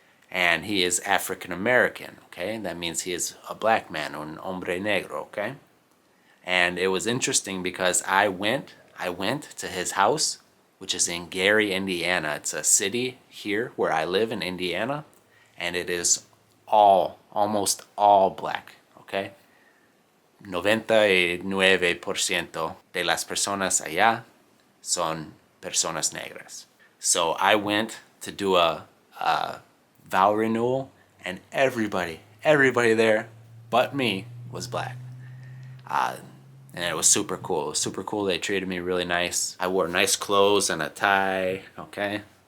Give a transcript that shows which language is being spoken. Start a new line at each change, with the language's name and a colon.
English: And he is African American, okay? That means he is a black man,
Spanish: un hombre negro,
English: okay? And it was interesting because I went to his house, which is in Gary, Indiana. It's a city here where I live in Indiana, and it is almost all black, okay?
Spanish: 99% de las personas allá son personas negras.
English: So I went to do a vow renewal, and everybody there but me was black. And it was super cool. It was super cool. They treated me really nice. I wore nice clothes and a tie, okay?